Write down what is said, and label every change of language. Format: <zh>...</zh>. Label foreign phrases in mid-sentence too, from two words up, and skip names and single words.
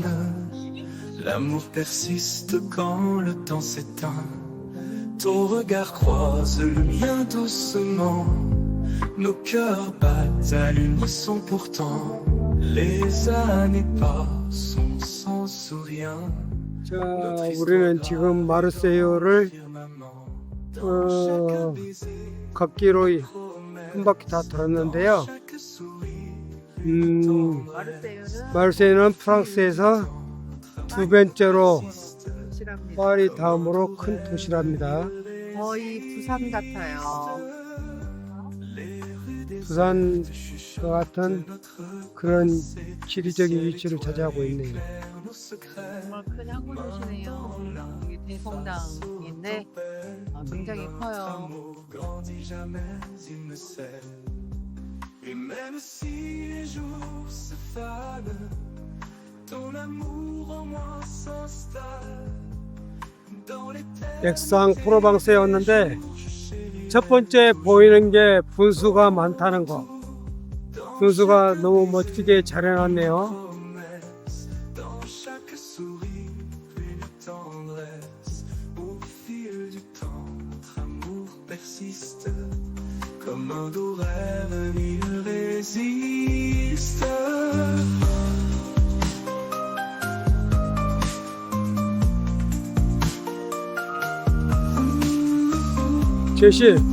<fr>L'amour persiste quand le temps s'éteint. Ton regard croise le mien doucement. Nos cœurs battent à l'unisson pourtant. Les années passent, on s'en souvient.</fr> <ko>자, 우리는 지금 마르세유를 걷기로 한 바퀴 다 돌았는데요. 마르세유는 프랑스에서 두 번째로 도시랍니다. 파리 다음으로 큰 도시랍니다. 거의 부산 같아요. 부산과 같은 그런 지리적인 위치를 차지하고 있네요. 정말 큰 항구 도시네요. 여기 대성당인데 굉장히 커요.</ko> <fr>Grandit jamais, il ne cesse. Et même si les jours se fanent, ton amour en moi s'installe. Dans les terres,</fr> <ko>액상 프로방스에 왔는데 첫 번째 보이는 게 분수가 많다는 거. 분수가 너무 멋지게 잘 해놨네요.</ko> <fr>dans chaque sourire, une tendresse. Au fil du temps, notre amour persiste. Comme un doux rêve, il résiste.</fr> <ko>제시,</ko>